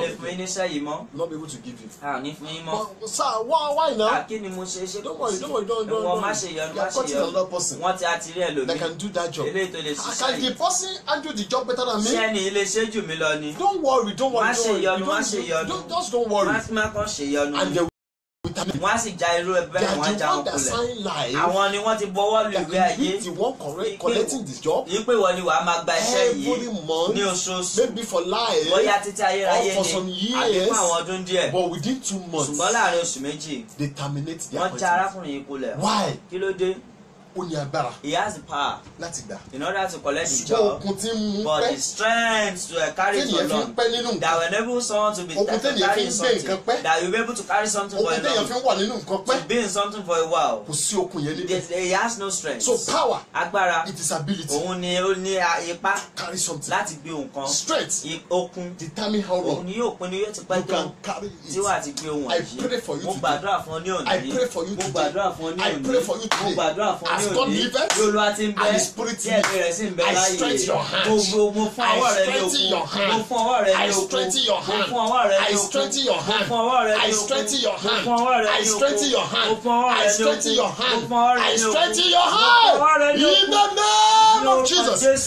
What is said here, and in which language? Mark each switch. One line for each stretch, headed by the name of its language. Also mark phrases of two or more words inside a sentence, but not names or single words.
English: Not be able to give you. But, sir, why now? Don't worry. You are cutting another person that can do that job. Can the person handle the job better than me? Don't worry. Just don't worry. And they
Yoruba: wọ́n sì já irú ẹgbẹ́ wọn já wọn kulẹ̀. Àwọn ni wọ́n ti bọ́wọ́ lu ìwé ayé. Yípe wọ́n ni wàá máa gba iṣẹ́ yìí ní oṣooṣù. Bóyá títí ayérayé ni àbí fún àwọn ọdún díẹ̀. Ṣùgbọ́n láàrin oṣù méjì wọ́n já arákùnrin yìí kulẹ̀. Kí ló dé?
English: He has the power in order to collect the job, but the strength to carry it so long that will enable someone to be carrying something, that will be able to carry something for a long, to be in something for a while. He has no strength. So power,
Yoruba: agbára,
English: it is ability.
Yoruba: Òun ni ó ní ipá
English: carry something.
Yoruba: láti gbé nǹkan.
English: Strength,
Yoruba: okun,
English: determine how long
Yoruba: òun ni yóò pinnu yóò ti pẹ́ tó tí wàá ti gbé ohun
English: I pray for you
Yoruba: mo gbàdúrà fún ọ ní òní.
English: I pray for you
Yoruba: mo gbàdúrà fún ọ ní òní.
English: I pray for you today.
Yoruba: Mo gbàdúrà fún ọ ní òní.
English: God liveth, and His Spirit liveth. I strengthen your hands. I strengthen your hand. I strengthen your hand. I strengthen your hand. I strengthen your hand. I strengthen your hand. I strengthen your hand. I strengthen your hand. In the name of Jesus.